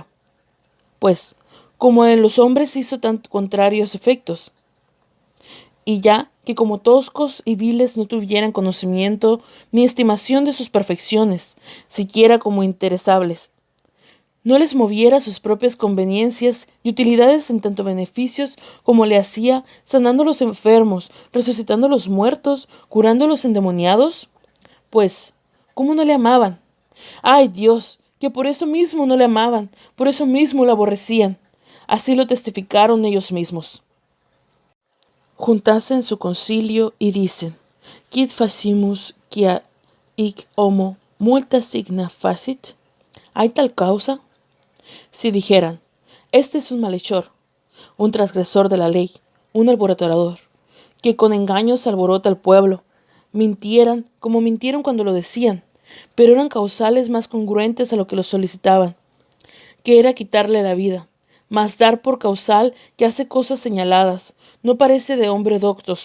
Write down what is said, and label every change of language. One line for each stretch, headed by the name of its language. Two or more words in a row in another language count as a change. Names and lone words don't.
Spanish: Pues, como en los hombres hizo tan contrarios efectos, y ya que como toscos y viles no tuvieran conocimiento ni estimación de sus perfecciones, siquiera como interesables, no les moviera sus propias conveniencias y utilidades en tanto beneficios como le hacía, sanando los enfermos, resucitando los muertos, curando los endemoniados? Pues, ¿cómo no le amaban? ¡Ay, Dios! Que por eso mismo no le amaban, por eso mismo lo aborrecían. Así lo testificaron ellos mismos. Juntase en su concilio y dicen:
Latin: Quid facimus quia hic homo multa signa facit?
Spanish: ¿Hay tal causa? Si dijeran: este es un malhechor, un transgresor de la ley, un alborotador, que con engaños alborota al pueblo. Mintieran como mintieron cuando lo decían, pero eran causales más congruentes a lo que lo solicitaban, que era quitarle la vida, mas dar por causal que hace cosas señaladas, no parece de hombre doctos.